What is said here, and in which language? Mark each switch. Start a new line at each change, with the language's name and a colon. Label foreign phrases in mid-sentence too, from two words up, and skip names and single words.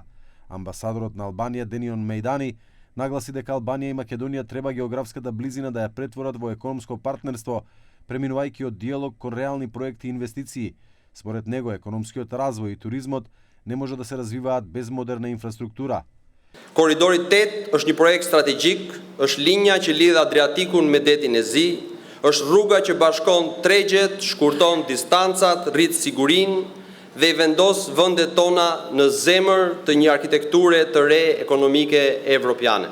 Macedonian: Амбасадорот на Албанија Денион Мејдани нагласи дека Албанија и Македонија треба географската близина да ја претворат во економско партнерство, преминувајќи од диалог кон реални проекти и инвестиции. Според него, економскиот развој и туризмот не може да се развиваат без модерна инфраструктура.
Albanian: Коридori 8 është një projekt strategjik, është linja që lidh Adriatikun me detin e Zi, është rruga që bashkon tregjet, shkurton distancat, rrit sigurinë dhe i vendos vendet tona në zemër të një arkitekture të re ekonomike evropiane.